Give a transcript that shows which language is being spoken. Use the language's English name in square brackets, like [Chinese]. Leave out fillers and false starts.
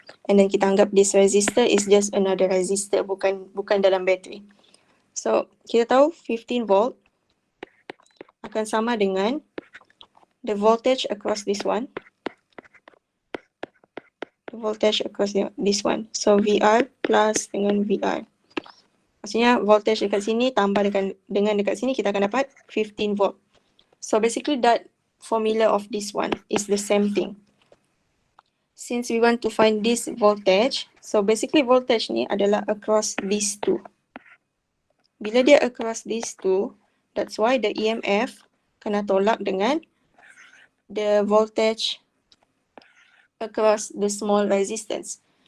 [English] And then kita anggap this resistor is just another resistor, bukan dalam battery. [Malay] So kita tahu 15 volt akan sama dengan the voltage across this one. [English] The voltage across this one. So VR plus dengan VR. [Malay] Maksudnya voltage dekat sini tambah dengan dekat sini kita akan dapat 15 volt. [English] So basically that formula of this one is the same thing. Since we want to find this voltage, so basically voltage ni adalah across these two. Bila dia across these two, that's why the EMF kena tolak dengan the voltage across the small resistance.